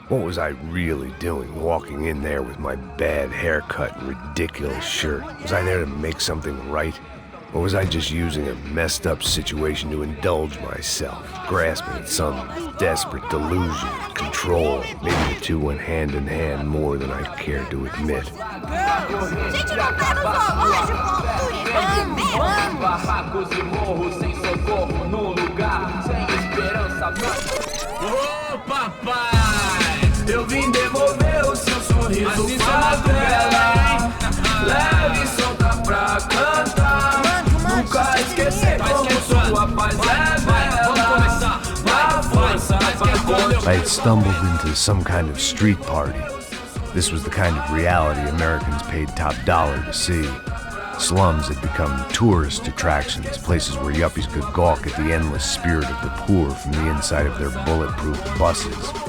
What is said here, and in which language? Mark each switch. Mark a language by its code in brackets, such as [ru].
[en] What was I really doing walking in there with my bad haircut and ridiculous shirt? Was I there to make something right? Or was I just using a messed up situation to indulge myself, grasping at some desperate delusion of control? Maybe the two went hand in hand more than I care to admit. [pt] Gente, não pega o zoológico! Barracos e morros sem socorro num lugar sem esperança. Ô papai, eu vim devolver o seu sorriso favela. Leve e solta pra cantar. Nunca esquecer como sua paz é bela. Na força [en] I had stumbled into some kind of street party. This was the kind of reality Americans paid top dollar to see. Slums had become tourist attractions, places where yuppies could gawk at the endless spirit of the poor from the inside of their bulletproof buses.